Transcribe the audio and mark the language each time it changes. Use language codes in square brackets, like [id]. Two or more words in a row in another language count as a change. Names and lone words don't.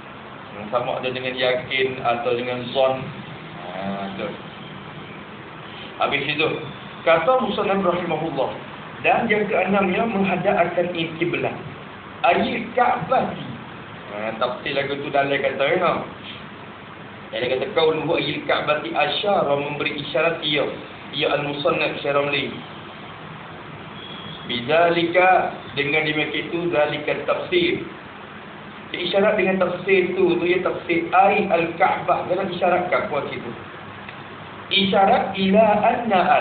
[ms] Sama ada dengan yakin atau dengan zon. Habis itu kata Musannaf rahimahullah, dan yang keenamnya menghadap akan kiblat. Ayat Ka'bah. Tafsir lagu tu dalam kata dia kata [ar] قوله أي الكعبة أشار, [ms] memberi isyarat ia al-musannaf Syaramli. Bidzalika, dengan demikian itu zalika tafsir. Isyarat dengan tafsir tu ya tafsir [ar] أي الكعبة. [ms] Dalam isyarat Ka'bah situ. Isyarat [ar] إلى أن ال.